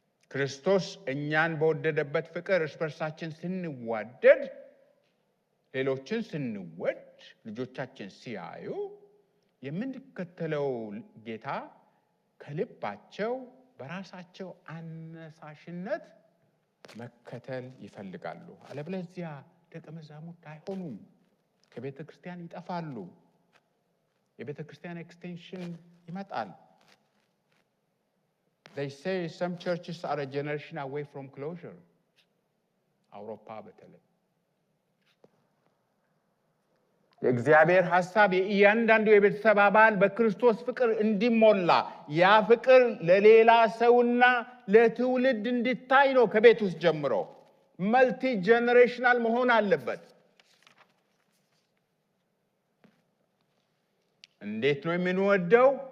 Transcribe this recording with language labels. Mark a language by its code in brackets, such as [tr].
[am] ክርስቶስ እኛን በወደደበት ፍቅር እርስ በርሳችን ስንዋደድ፣ ሌሎችን ስንወድ፣ ልጆቻችን ሲያዩ የምንከተለው ጌታ ከልባቸው በራሳቸው አነሳሽነት መከተል ይፈልጋሉ። አለበለዚያ ደቀ መዛሙርት አይሆኑም፣ ከቤተ ክርስቲያን ይጠፋሉ። የቤተ ክርስቲያን ኤክስቴንሽን ይመጣል። [en] They say some churches are a generation away from closure. [am] አውሮፓ በተለይ የእግዚአብሔር ሐሳብ የእያንዳንዱ የቤተሰብ አባል በክርስቶስ ፍቅር እንዲሞላ ያ ፍቅር ለሌላ ሰውና ለትውልድ እንዲታይ ነው። ከቤት ውስጥ ጀምሮ መልቲ ጀነሬሽናል መሆን አለበት። እንዴት ነው የምንወደው?